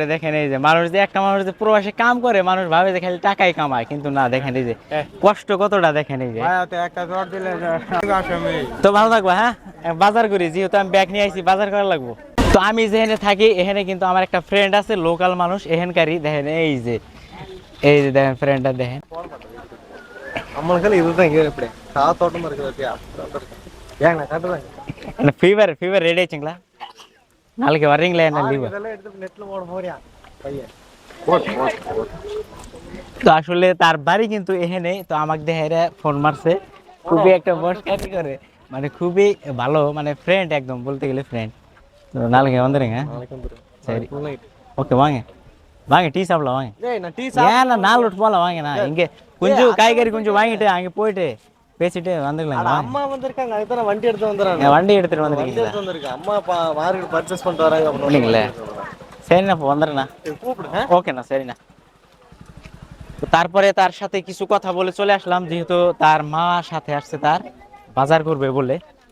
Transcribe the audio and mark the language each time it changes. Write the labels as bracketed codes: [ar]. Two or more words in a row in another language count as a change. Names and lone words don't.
[bn] দেখেন এই যে মানুষ, যে একটা মানুষ যে প্রবাসে কাম করে, মানুষ ভাবে যে খালি টাকাই কামায়, কিন্তু না। দেখেন এই যে কষ্ট কতটা, দেখেন এই যে। একটা জ্বর দিলে তো ভালো থাকবো। হ্যাঁ, বাজার করি, যেহেতু আমি ব্যাগ নিয়ে আইছি, বাজার করা লাগবো। তো আমি যেখানে থাকি এখানে কিন্তু আমার একটা ফ্রেন্ড আছে, লোকাল মানুষ এখানকারই। দেখেন এই যে, এই যে দেখেন ফ্রেন্ডটা দেখেন। [ta] நம்மளுக்கு இதுதான் கேப்பே காத்தோட்டமா இருக்குது பத்தியா ஏங்க காட்டுறேன் [en] fever fever [ta] ரெடி ஆச்சுங்களா? நாளைக்கு வர்றீங்களா? என்ன லீவு? இதெல்லாம் எடுத்து நெட்ல போட போறியா பையன்? [bn] তো আসলে তার বাড়ি কিন্তু এখানে। তো আমাকে দেখে ফোন মারছে, খুবই একটা বসকাটি করে, মানে খুবই ভালো, মানে ফ্রেন্ড একদম, বলতে গেলে ফ্রেண்ட். [ta] তো நாளைக்கு வந்துருங்க. சரி, ஓகே, வாங்க வாங்க, டீ சாப்பிடலாம் வாங்க. ஏய் நான் டீ ஏன்னா 4 விட்டு போகலாம் வாங்க. நான் இங்கே கொஞ்சம் காய்கறி கொஞ்சம் வாங்கிட்டு அங்கே போயிட்டு பேசிட்டு வந்துடலாம். அம்மா வந்திருக்காங்க, அதுதான் நான் வண்டி எடுத்து வந்துறேன். வண்டி எடுத்துட்டு வண்டி வந்துருக்கீங்களா? எடுத்து வந்திருக்கேன். அம்மா [en] market purchase [ta] பண்ணிட்டு வராங்க. அப்படிங்களே? சரிண்ணா, இப்போ வந்துடுறேண்ணா. கூப்பிடுங்க. ஓகேண்ணா, சரிண்ணா। [bn] তো তারপরে তার সাথে কিছু কথা বলে চলে আসলাম, যেহেতু তার মা সাথে আসছে, তার বাজার করবে বলে।